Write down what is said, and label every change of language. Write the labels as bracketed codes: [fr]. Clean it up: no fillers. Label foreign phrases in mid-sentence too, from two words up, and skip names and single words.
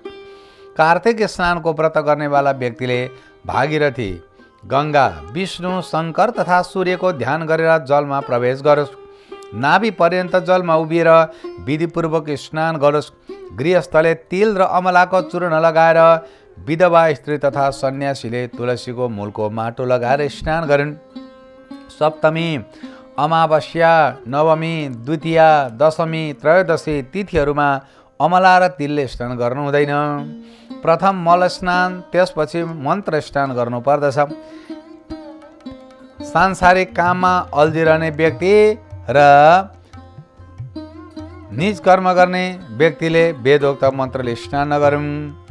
[ne] कार्तिक स्नानको व्रत गर्नेवाला व्यक्तिले भागीरथी, गङ्गा, विष्णु, शङ्कर तथा सूर्यको ध्यान गरेर जलमा प्रवेश गरोस्। नाभि पर्यन्त जलमा उभिएर विधिपूर्वक स्नान गरोस्। गृहस्थले तिल र अमलाको चूर्ण लगाएर, विधवा स्त्री तथा सन्यासीले तुलसीको मूलको माटो लगाएर स्नान गरिन्। सप्तमी, अमावस्या, नवमी, द्वितीया, दशमी, त्रयोदशी तिथिहरूमा अमला र तिलले स्नान गर्नु हुँदैन। प्रथम मल स्नान, त्यसपछि मन्त्र स्नान गर्नु पर्दछ। सांसारिक काममा अल्झिरहने व्यक्ति र निज कर्म गर्ने व्यक्तिले वेदोक्त मन्त्रले स्नान नगरून्।